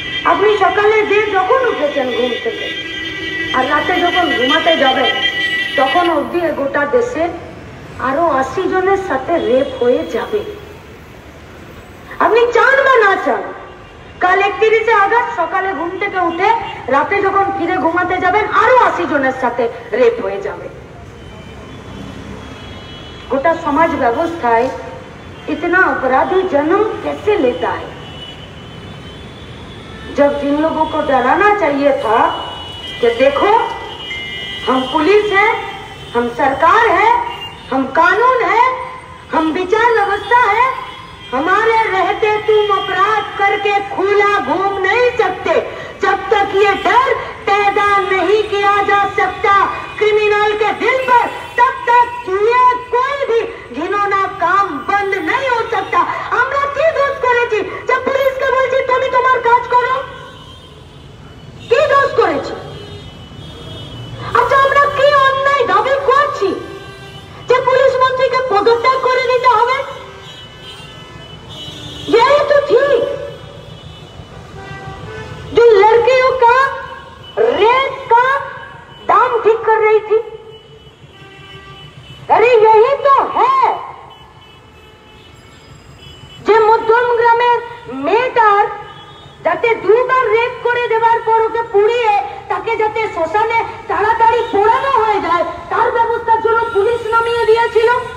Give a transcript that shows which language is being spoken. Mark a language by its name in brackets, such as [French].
[Bangla] আপনি সকালে যে যখন উঠেছেন ঘুম থেকে আর রাতে যখন ঘুমাতে যাবেন তখন অবধি গোটা দেশে আরো 80 জনের সাথে রেপ হয়ে যাবে। আপনি চান বা না চান, কাল 31শে আগস্ট সকালে ঘুম থেকে উঠে রাতে যখন ফিরে ঘুমাতে যাবেন আরো 80 জনের সাথে রেপ হয়ে যাবে। [Hindi] गोटा समाज व्यवस्थाएं इतना अपराधी जन्म कैसे लेता है? जब जिन लोगों को डराना चाहिए था कि देखो हम पुलिस है, हम सरकार है, हम कानून है, हम विचार व्यवस्था है, हमारे रहते तुम अपराध करके खुला घूम नहीं सकते। जब तक ये डर पैदा नहीं किया जा सकता क्रिमिनल के दिल पर, तब तक ये कोई भी घिनौना काम बंद नहीं हो सकता। [Bangla] আমরা কি দোষ করেছি যে পুলিশকে বলছি তুমি তোমার কাজ করো? কি দোষ করেছি? আচ্ছা আমরা কি অন্যায় দাবি করছি যে পুলিশ মন্ত্রীকে পদত্যাগ করে দিতে হবে? [Hindi] यही तो ठीक जो लड़कियों का रेप का दाम ठीक कर रही थी। अरे यही तो है [Bangla] যে মধ্যম গ্রামের মেয়েটার যাতে দুবার রেপ করে দেওয়ার পর ওকে পুড়িয়ে তাকে যাতে শ্মশানে তাড়াতাড়ি পোড়ানো হয়ে যায় তার ব্যবস্থার জন্য পুলিশ নামিয়ে দিয়েছিল।